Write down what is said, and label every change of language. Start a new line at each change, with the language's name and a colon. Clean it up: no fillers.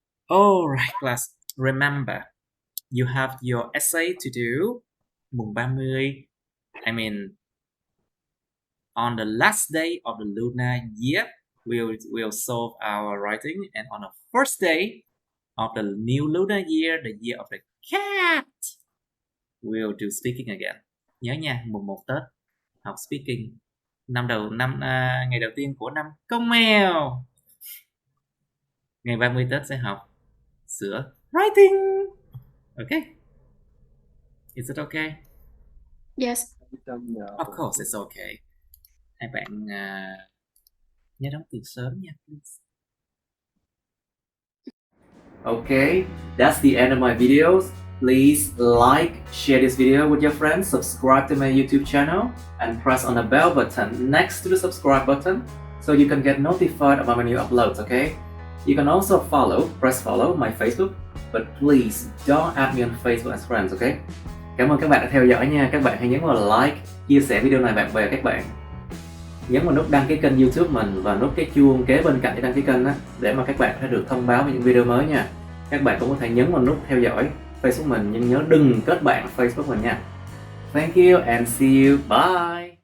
English: Alright, class. Remember, you have your essay to do.
Vietnamese: Mùng 30.
English: I mean, on the last day of the lunar year, we'll solve our writing. And on the first day of the new lunar year, the year of the cat, we'll do speaking again.
Vietnamese: Nhớ nha, mùng 1 Tết, học speaking. Ngày đầu tiên của năm con mèo. Ngày 30 Tết sẽ học sửa writing.
English: Okay. Is it okay? Yes. Of course it's okay.
Vietnamese: Hai bạn nhớ đóng tiền sớm nha, please.
English: Okay, that's the end of my videos. Please like, share this video with your friends, subscribe to my YouTube channel, and press on the bell button next to the subscribe button so you can get notified about my new uploads, okay? You can also press follow my Facebook, but please don't add me on Facebook as friends, okay?
Vietnamese: Cảm ơn các bạn đã theo dõi nha. Các bạn hãy nhấn vào like, chia sẻ video này bạn bè các bạn. Nhấn vào nút đăng ký kênh YouTube mình và nút cái chuông kế bên cạnh để đăng ký kênh á, để mà các bạn sẽ được thông báo về những video mới nha. Các bạn cũng có thể nhấn vào nút theo dõi Facebook mình, nhưng nhớ đừng kết bạn Facebook mình nha.
English: Thank you and see you. Bye.